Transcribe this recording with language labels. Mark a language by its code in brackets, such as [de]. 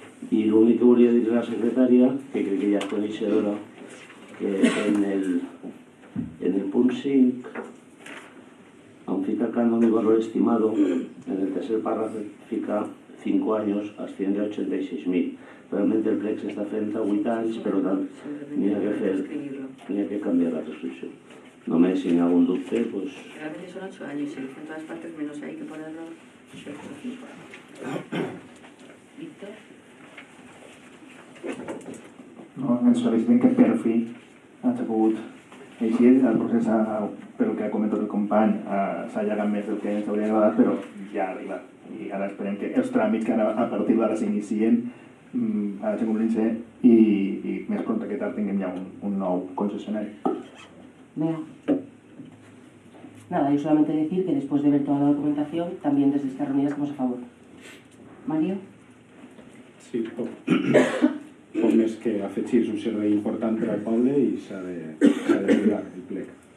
[ca] I l'únic que volia dir a la secretària, que crec que ja és coneixedora, que en el punt 5, on fica [es] canon y valor estimado, en el tercer párrafo [ca] fica [es] 5 años asciende a 86.000. [ca] Realmente el plec s'està fent a 8 anys, per tant, n'hi ha que canviar la prescripció. Només si n'hi ha algun dubte, pues... [es] Realmente son 8 años, y en todas partes menos hay que ponerlo 5 años. Víctor? [ca] No, ens felicitem que per fi s'ha pogut així, el procés, pel que ha comentat el company, s'ha allargat més del que ens hauria agradat, però ja ha arribat. I ara esperem que els tràmits que a partir d'ara s'inicien vagin complint-se i més pront que tard tinguem ja un nou concessionari. Bea. [es] Nada, yo solamente decir que después de ver toda la documentación, también desde Esquerra Unida estamos a favor. Mario? [ca] Sí, poc més que afegir, és un servei important per al poble i s'ha de cuidar el plec.